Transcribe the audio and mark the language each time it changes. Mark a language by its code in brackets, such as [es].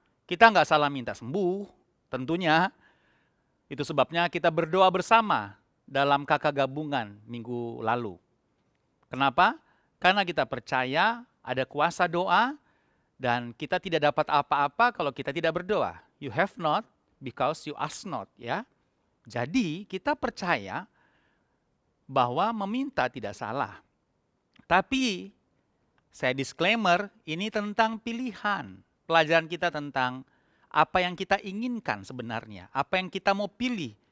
[id] Kita nggak salah minta sembuh, tentunya. Itu sebabnya kita berdoa bersama dalam kakak gabungan minggu lalu. Kenapa? Karena kita percaya ada kuasa doa dan kita tidak dapat apa-apa kalau kita tidak berdoa. [en] You have not because you ask not, ya. [id] Jadi kita percaya bahwa meminta tidak salah. Tapi saya disclaimer, ini tentang pilihan. Pelajaran kita tentang apa yang kita inginkan sebenarnya, apa yang kita mau pilih.